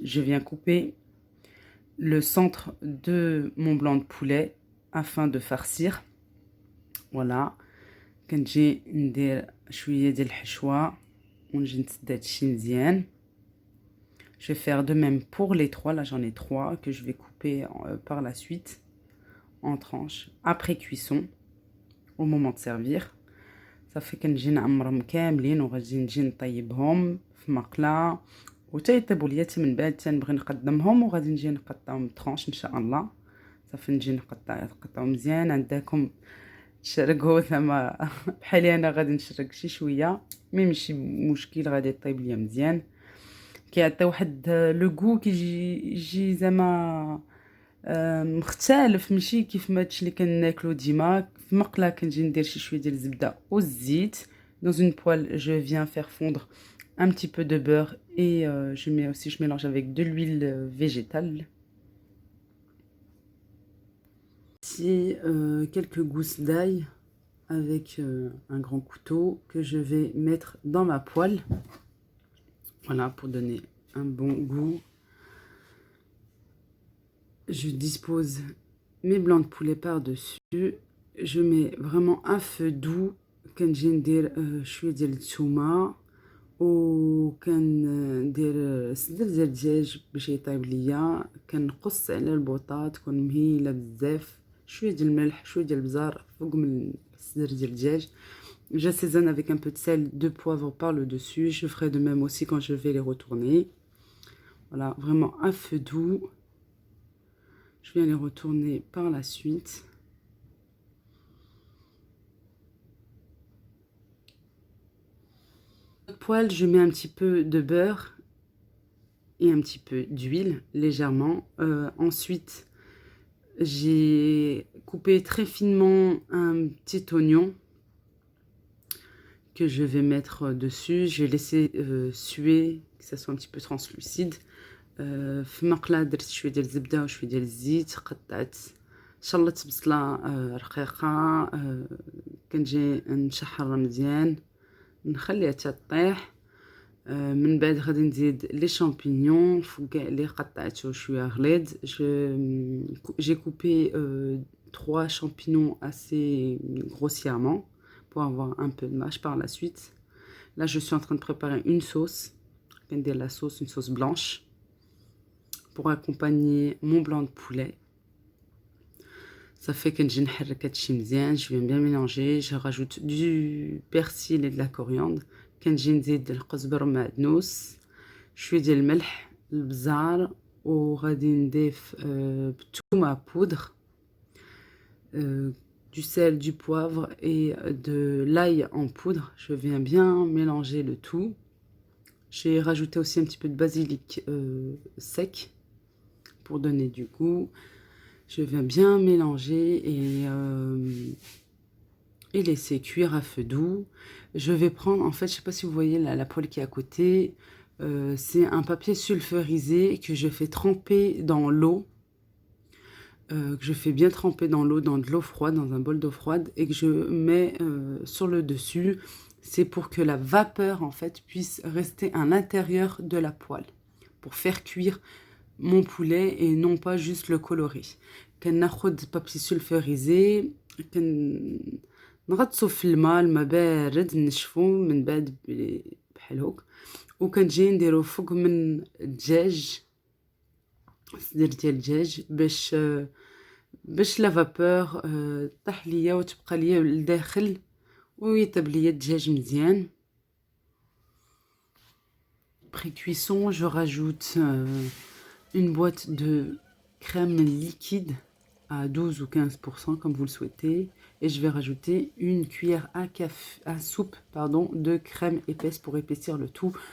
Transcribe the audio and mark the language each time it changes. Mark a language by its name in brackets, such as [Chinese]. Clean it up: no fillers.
[French] Je viens couper le centre de mon blanc de poulet afin de farcir. [Arabic] Voilà, كنجي ندير شويه ديال الحشوه ونجي نسد هادشي مزيان. [French] Je vais faire de même pour les trois. Là j'en ai 3 que je vais couper par la suite en tranches après cuisson au moment de servir. [Arabic] صافي كنجي نعمرهم كاملين وغادي نجي نطيبهم في مقله وتيطيبوا ليا من بعد تنبغي نقدمهم وغادي نجي نقطعهم طرونش ان شاء الله. صافي نجي نقطعهم مزيان عندكم تشرقوا زعما بحالي انا غادي نشرق شي شويه مي ماشي مشكل غادي طيب ليا مزيان. كيعطي واحد لو غو كيجي زعما مختلف ماشي كيف ما هادشي اللي كناكلو ديما. في مقله كنجي ندير شي شويه ديال الزبده والزيت. [French] Dans une poêle, je viens faire fondre un petit peu de beurre et je mélange avec de l'huile végétale. Ici, quelques gousses d'ail avec un grand couteau que je vais mettre dans ma poêle. Voilà, pour donner un bon goût. Je dispose mes blancs de poulet par-dessus. Je mets vraiment un feu doux. [Arabic] كنجي ندير شويه ديال الثومه وكندير صدر ديال الدجاج باش يطيب ليا. كنقص على البوطه تكون مهيله بزاف. شويه ديال الملح شويه ديال البزار فوق من الصدر ديال الدجاج. [French] J'assaisonne avec un peu de sel, de poivre par le dessus. Je ferai de même aussi quand je vais les retourner. Voilà, vraiment un feu doux. Je viens les retourner par la suite. poêle, je mets un petit peu de beurre et un petit peu d'huile, légèrement. Ensuite, j'ai coupé très finement un petit oignon que je vais mettre dessus. Je vais laisser suer, que ça soit un petit peu translucide. [Arabic] في مقلة درت شوية ديال الزبدة وشوية ديال الزيت، قطعت شلطت بصلة رقيقة، كنجي نشحرها مزيان نخليها حتى طيح. من بعد غادي نزيد لي شامبينيون فوق كاع لي قطعته شويه غليظ. [French] J'ai coupé 3 champignons assez grossièrement pour avoir un peu de mâche par la suite. Là, je suis en train de préparer une sauce. [Arabic] كندير [French] la sauce, une sauce blanche pour accompagner mon blanc de poulet. Ça fait que je [Arabic] نحرك هادشي مزيان. [French] Je viens bien mélanger. Je rajoute du persil et de la coriandre. [Arabic] كنجي نزيد القزبر والمعدنوس، شويه ديال الملح، البزار، وغادي نضيف بتومه بودر، [French] du sel, du poivre et de l'ail en poudre. Je viens bien mélanger le tout. J'ai rajouté aussi un petit peu de basilic sec pour donner du goût. Je viens bien mélanger et laisser cuire à feu doux. Je vais prendre, en fait, je sais pas si vous voyez la poêle qui est à côté, c'est un papier sulfurisé que je fais tremper dans l'eau, que je fais bien tremper dans l'eau, dans de l'eau froide, dans un bol d'eau froide, et que je mets sur le dessus. C'est pour que la vapeur, en fait, puisse rester à l'intérieur de la poêle, pour faire cuire mon poulet et non pas juste le colorer. [Arabic] كناخد papier sulfurisé، نغطسو في الماء بارد نشفو من بعد بحال هوك، وكنجي نديرو فوق من الدجاج، صدر ديال الدجاج، باش لا فابور طيح ليا وتبقى ليا لداخل ويطيب ليا الدجاج مزيان. [French] Après cuisson, je rajoute une boîte de crème liquide à 12 ou 15% comme vous le souhaitez, et je vais rajouter une cuillère à soupe de crème épaisse pour épaissir le tout.